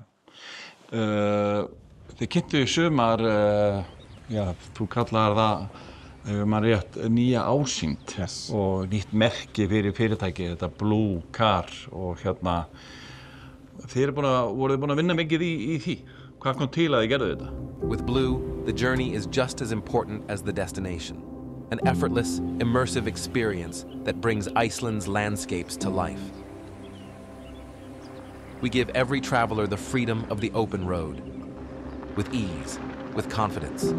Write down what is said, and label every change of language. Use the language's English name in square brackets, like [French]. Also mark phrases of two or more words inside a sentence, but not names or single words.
[Icelandic] Þið kynntu í sumar, þú kallar það, maður rétt, nýja ásýnd og nýtt merki fyrir fyrirtæki, þetta Blue Car og þið voruð búin að vinna mikið í því. Hvað kom til að þið gerðu þetta? [English] With Blue, the journey is just as important as the destination. An effortless, immersive experience that brings Iceland's landscapes to life. We give every traveler the freedom of the open road, with ease, with confidence.